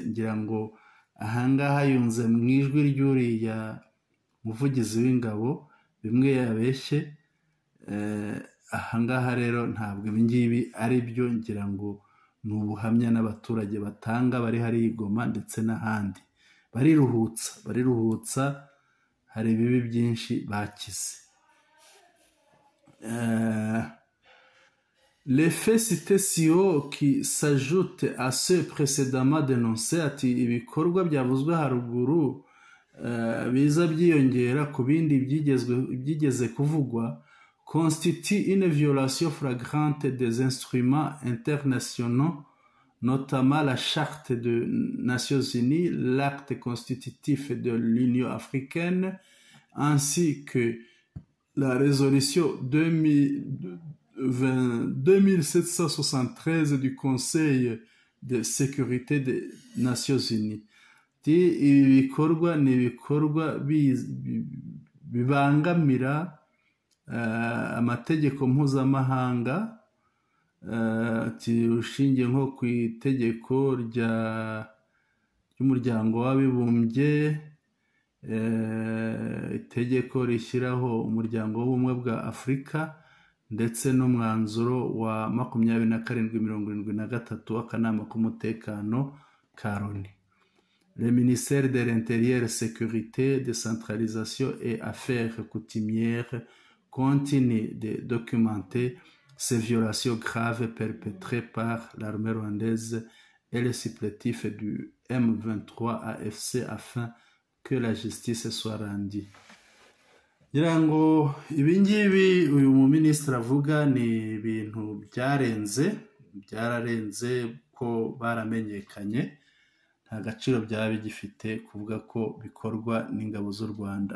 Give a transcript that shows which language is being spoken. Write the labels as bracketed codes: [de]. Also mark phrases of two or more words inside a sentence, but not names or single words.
[rw] Ngira ngo ahangaha yunze mu ijwi ry'uriya muvugizi w'ingabo bimwe yabeshye. Ahangaha rero ntabwo ibingibi ari byo, ngira ngo ni ubuhamya n'abaturage batanga bari hari Igoma ndetse n'ahandi. Bariruhutsa, hari ibibi byinshi bakize. [fr] Les faits cités si haut qui s'ajoutent à ceux précédemment dénoncés, [rw] ati ibikorwa byavuzwe haruguru biza byiyongera ku bindi byigeze kuvugwa, [fr] constitue une violation flagrante des instruments internationaux, notamment la Charte des Nations Unies, l'acte constitutif de l'Union africaine, ainsi que la résolution 2773 du Conseil de sécurité des Nations Unies. [rw] Ibi bikorwa ni ibikorwa bibangamira amategeko mpuzamahanga, ushingiye nko ku itegeko ry'umuryango w'abibumbye, itegeko rishyiraho umuryango w'ubumwe bwa Afurika, ndetse n'umwanzuro wa 2773 w'akanama k'umutekano ka Loni. [fr] Le ministère de l'Intérieur, Sécurité, Décentralisation et Affaires coutumières continue de documenter ces violations graves perpétrées par l'armée rwandaise et les supplétifs du M23 AFC afin que la justice soit rendue. [rw] ngira ngo ibingibi uyu muminisitiri avuga ni ibintu byararenze ko baramenyekanye, nta gaciro byaba bigifite kuvuga ko bikorwa n'ingabo z'u Rwanda.